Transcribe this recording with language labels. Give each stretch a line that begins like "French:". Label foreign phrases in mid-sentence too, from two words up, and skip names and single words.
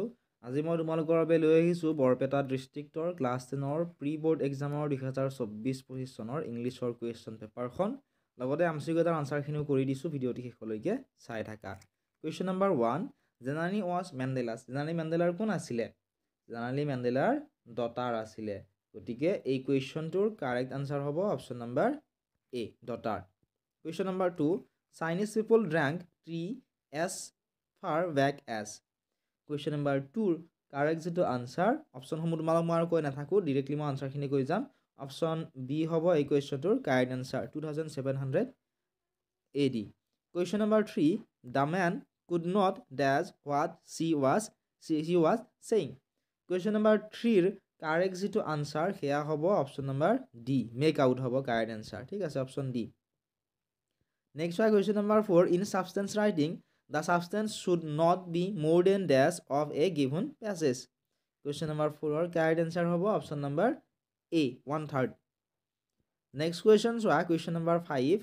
Assamese: আজি মই তোমালোকৰ বাবে লৈ আহিছোঁ বৰপেটা
English: district class 10 pre board exam
Assamese: 2024-25 চনৰ
English: English question paper
Assamese: লগতে MCQ আনচাৰখিনিও কৰি দিছোঁ। ভিডিঅ'টি শেষলৈকে চাই থাকা।
English: Question number 1, generally was Mandela's.
Assamese: জেনাৰেলি মেণ্ডেলাৰ কোন আছিলে? জেনাৰেলি মেণ্ডেলাৰ ডটাৰ আছিলে। গতিকে এই
English: question correct answer
Assamese: হ'ব
English: option number A, daughter. Question number 2, Chinese people drank tea as far back as. Question number 2 correct
Assamese: যেটো
English: answer options
Assamese: তোমালোক মই আৰু কৈ নাথাকো ডাইৰেক্টলি মই আনসাৰখিনি কৈ যাম।
English: option B
Assamese: হ'ব এই
English: question correct answer 2700 AD. Question number 3, the man could not dash what she was saying. Question number 3
Assamese: কারেক্ট যেটো আনসাৰ সেয়া হ'ব
English: option number D, make out
Assamese: হ'ব
English: correct answer.
Assamese: ঠিক আছে,
English: option D. Next one, question number 4. In substance writing, the substance should not be more than dash of a given passage. Question number 4 correct answer hobo option number A, 1/3. Next question, so question number 5.